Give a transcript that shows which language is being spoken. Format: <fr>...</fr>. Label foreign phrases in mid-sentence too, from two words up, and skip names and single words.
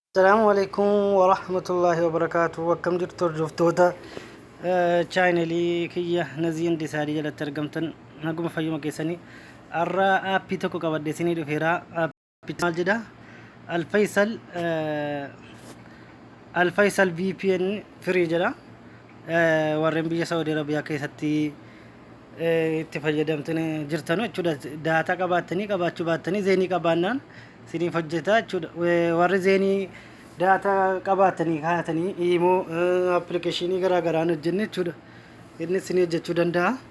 <ar>السلام عليكم ورحمة الله وبركاته</ar> <om>akkam jirtu jiftoota channelii kiyya naziin disaarii jalatti argamtan naguma fayyuma keessanii arra aappii tokko qabadhe isinii dhufeera aappii maal jedha alfaysal VPN free jedha warreen biyya Saudi Arabiyaa keessatti itti fayyadamtanii jirtanu jechuudha daataa qabaattanii qabaachuu baattanii zeenii qabaannaan siniif hojjeta jechuudha warri zeenii daataa qabaatanii kaatanii immoo appilikeeshinii garaa garaan hojjenne jechuudha inni isinii hojjechuu danda'a</om>